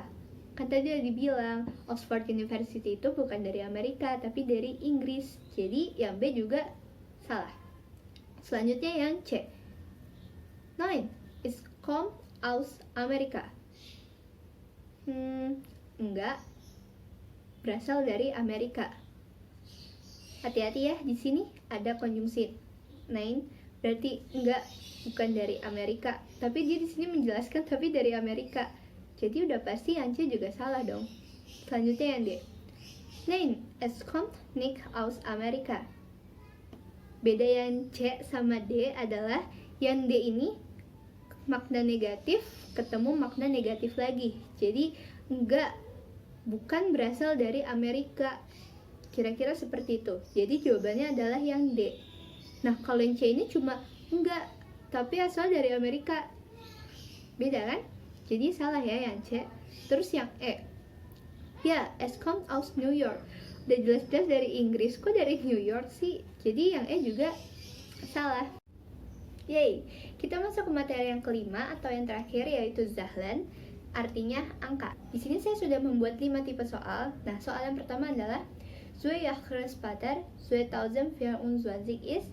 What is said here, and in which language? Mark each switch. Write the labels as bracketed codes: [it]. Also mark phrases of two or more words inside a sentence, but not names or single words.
[id] Kan tadi udah dibilang Oxford University itu bukan dari Amerika, tapi dari Inggris. Jadi yang B juga salah. Selanjutnya yang C, 9, [de] es kommt aus Amerika. [id] Enggak, berasal dari Amerika. Hati-hati ya, di sini ada konjungsi 9, berarti enggak, bukan dari Amerika. Tapi dia di sini menjelaskan tapi dari Amerika. Jadi udah pasti yang C juga salah dong. Selanjutnya yang D, 9, [de] es kommt nicht aus Amerika. [id] Beda yang C sama D adalah yang D ini makna negatif ketemu makna negatif lagi. Jadi enggak, bukan berasal dari Amerika. Kira-kira seperti itu. Jadi jawabannya adalah yang D. Nah, kalau yang C ini cuma enggak, tapi asal dari Amerika. Beda kan? Jadi salah ya yang C. Terus yang E, ya, [de] es kommt aus New York. [id] Udah jelas-jelas dari Inggris, kok dari New York sih? Jadi yang E juga salah. Yeay, kita masuk ke materi yang kelima atau yang terakhir, yaitu Zahlen, artinya angka. Di sini saya sudah membuat 5 tipe soal. Nah, soal yang pertama adalah [de] Zwei Jahre später 2024 ist.